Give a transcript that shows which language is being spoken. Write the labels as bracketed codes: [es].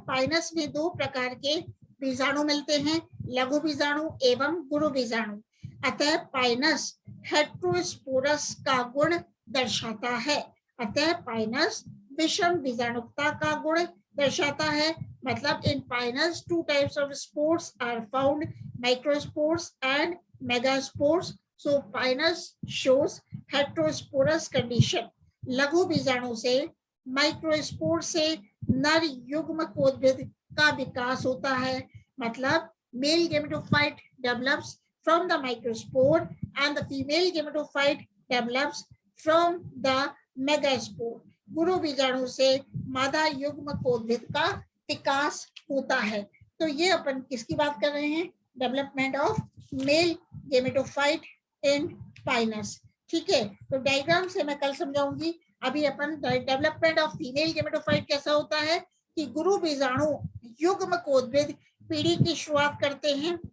[hi] Pinus में 2 प्रकार के बीजाणु मिलते हैं, लघु बीजाणु एवं गुरु बीजाणु। अतः पाइनस हेट्रोस्पोरस का गुण दर्शाता है। अतः पाइनस विषम बीजाणुकता का गुण दर्शाता है। मतलब [en] In pinus 2 types of spores are found, microspores and megaspores. So pinus shows heterosporous condition. [hi] लघु बीजाणु से माइक्रोस्पोर से नर युग्मकोद्भिद का विकास होता है। मतलब [en] Male gametophyte develops from the microspore and the female gametophyte develops from the megaspore. [hi] गुरु बीजाणु से मादा युग्मकोद्भिद का विकास होता है। तो ये अपन किसकी बात कर रहे हैं? [en] Development of male gametophyte in pinus. [hi] ठीक है, तो डायग्राम से मैं कल समझाऊंगी। अभी अपन [en] development of female gametophyte [hi] कैसा होता है कि गुरु बीजाणु युग्मकोद्भिद पीढ़ी की शुरुआत करते हैं।